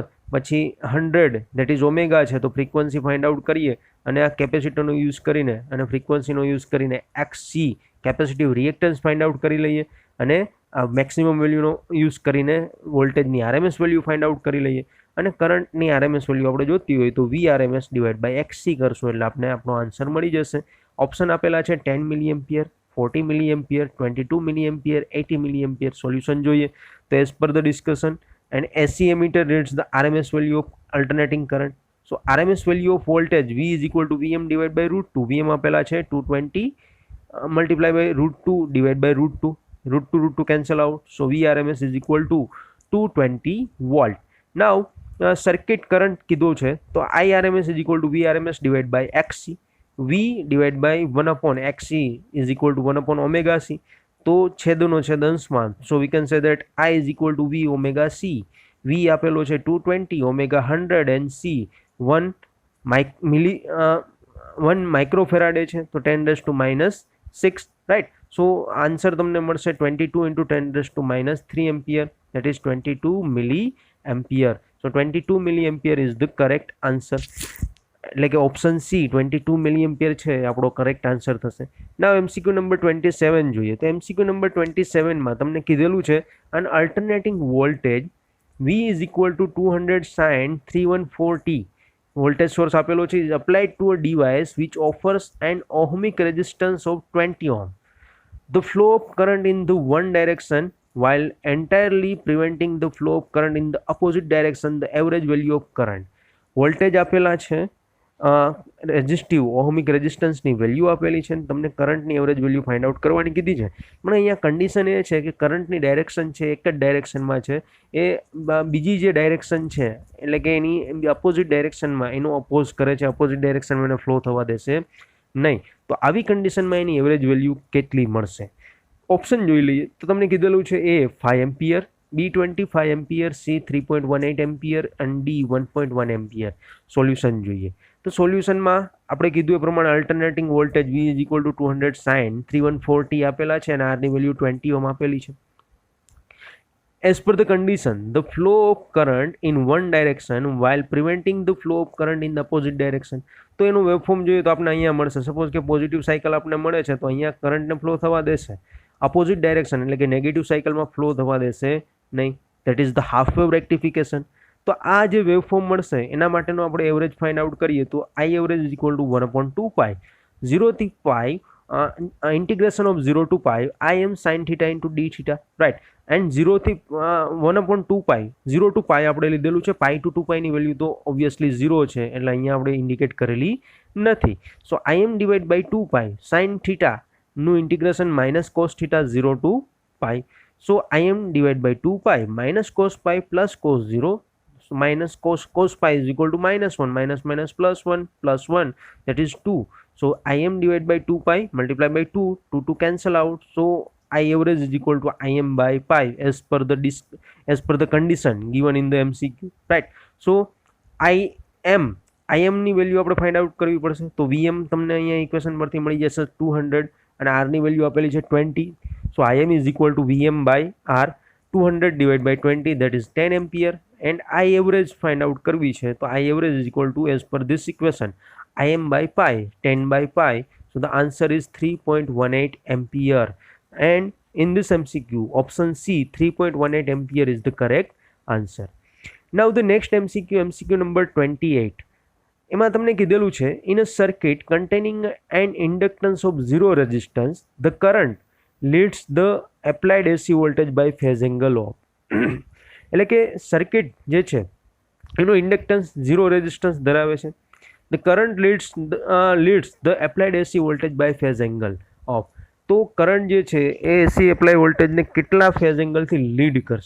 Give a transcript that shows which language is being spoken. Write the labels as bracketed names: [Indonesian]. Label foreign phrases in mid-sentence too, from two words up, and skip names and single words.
[Gujarati] પછી 100 [English] that is omega [Gujarati] છે, તો [English] frequency find out [Gujarati] કરીએ અને આ કેપેસિટરનો યુઝ કરીને અને ફ્રીક્વન્સીનો યુઝ કરીને [English] XC capacitive reactance find out [Gujarati] કરી લઈએ અને [English] maximum value [Gujarati] યુઝ કરીને વોલ્ટેજની [English] RMS value find out [Gujarati] કરી લઈએ અને કરંટની [English] RMS value [Gujarati] આપણે જોતી હોય તો [English] VRMS divide by XC [Gujarati] કરશું એટલે આપણે આપણો આન્સર મળી જશે. ઓપ્શન આપેલા છે [English] 10 milli ampere, 40 milli ampere, 22 milli ampere, 80 milli ampere. [Gujarati] સોલ્યુશન જોઈએ તો [English] as per the discussion and AC emitter reads the RMS value of alternating current. So RMS value of voltage V is equal to VM divided by root 2. VM [Gujarati] આપેલા છે [English] 220 multiply by root 2 divided by root 2. Root 2 cancel out. So VRMS is equal to 220 volt. Now circuit current [Gujarati] કીધો છે તો [English] IRMS is equal to VRMS divided by XC. V divided by 1 upon XC is equal to 1 upon omega C. [Gujarati] તો છેદનો છેદ અંશમાં, [English] so we can say that I is equal to V omega C. [Gujarati] V આપેલો છે 220, [English] omega 100 and C 1 માઇક્રોફેરાડે [Gujarati] છે, તો [English] 10⁻⁻6, રાઈટ. so answer [Gujarati] તમને મળશે [English] 22 into 10⁻³ ampere, that is 22 milli ampere. so 22 milli ampere is the correct answer. [Gujarati] એટલે કે [English] option C 22 milli ampere [Gujarati] છે આપણો [English] correct answer [Gujarati] થશે. [English] now MCQ number 27 [Gujarati] જોઈએ. તો [English] MCQ number 27 [Gujarati] તમને કીધેલું છે [English] an alternating voltage V is equal to 200 sin 314t. voltage source [Gujarati] આપેલો છે [English] is applied to a device which offers an ohmic resistance of 20 ohm. The flow of current in the one direction while entirely preventing the flow of current in the opposite direction. The average value of current. [Gujarati] વોલ્ટેજ આપેલા છે, [English] resistive ohmic resistance [Gujarati] વેલ્યુ આપેલી છે, તમને કરંટની [English] average value find out [Gujarati] કરવાની કીધી છે. પણ અહીંયા કન્ડિશન એ છે કે કરંટની ડાયરેક્શન છે એક જ ડાયરેક્શનમાં છે, એ બીજી જે ડાયરેક્શન છે એટલે કે એની [English] opposite direction [Gujarati] એનો અપોઝ કરે છે, [English] opposite direction [Gujarati] એને ફ્લો થવા દેશે નહીં. તો આવી કન્ડિશનમાં એની એવરેજ વેલ્યુ કેટલી મળશે? ઓપ્શન જોઈ લઈએ તો તમને કીધેલું છે A 5 એમ્પિયર, B 25 એમ્પિયર, C 3.18 એમ્પિયર અને D 1.1 એમ્પિયર. સોલ્યુશન જોઈએ તો સોલ્યુશનમાં આપણે કીધું એ પ્રમાણે [English] alternating voltage V is equal to 200 sin 314t [Gujarati] આપેલા છે અને R ની વેલ્યુ 20 ઓહમ આપેલી છે. [English] As per the condition, the flow of current in one direction while preventing the flow of current in the opposite direction. [Gujarati] તો એનું વેવફોર્મ જોઈએ તો આપણે અહીંયા મળશે. સપોઝ કે [English] positive cycle [Gujarati] આપણે મળે છે તો અહીંયા કરંટને ફ્લો થવા દેશે, [English] opposite direction [Gujarati] એટલે કે [English] negative cycle [Gujarati] ફ્લો થવા દેશે નહીં. [English] that is the half wave rectification. [Gujarati] તો આ જે વેવફોર્મ મળશે એના માટેનો આપણે [English] average find out [Gujarati] કરીએ તો [English] I average is equal to 1/2π [Gujarati] 0 થી પાઈ [English] integration of 0 to pi Im sin theta into d theta, right. [Gujarati] એન્ડ 0 થી 1/2π [English] 0 to pi [Gujarati] આપણે લીધેલું છે, [English] pi to 2π [Gujarati] ની વેલ્યુ તો ઓબ્વિયસલી 0 છે એટલે અહીંયા આપણે ઇન્ડિકેટ કરેલી નથી. [English] so Im divide by 2π sin theta [Gujarati] નું [English] integration minus cos theta 0 to pi. so Im divide by 2π minus cos pi plus cos 0 minus cos pi is equal to -1 minus plus 1 that is 2. So Im divided by 2pi multiplied by 2 cancel out. So I average is equal to Im by pi as per the condition given in the MCQ, right. [Gujarati] So Im ની વેલ્યુ આપણે [English] find out [Gujarati] કરવી પડશે. તો Vm તમને અહીંયા ઇક્વેશન પરથી મળી જશે 200 અને R ની વેલ્યુ આપેલી છે 20. [English] So Im is equal to Vm by R. 200 divided by 20 that is 10 ampere and I average find out [Gujarati] કરવી છે તો [English] I average is equal to as per this equation Im by pi, 10 by pi. So the answer is 3.18 ampere. And in this MCQ, option C, 3.18 ampere is the correct answer. Now the next MCQ number 28. [Gujarati] એમાં તમને કીધેલું છે, [English] in a circuit containing an inductance of zero resistance, the current leads the applied AC voltage by phase angle of. [Gujarati] એટલે કે સર્કિટ જે છે એનો ઇન્ડક્ટન્સ [English] zero resistance [Gujarati] ધરાવે છે. [English] the current leads the applied AC voltage by phase angle of. [Gujarati] તો કરંટ જે છે એ [English] AC apply voltage [Gujarati] કેટલા [English] phase angle [Gujarati] લીડ કરશે.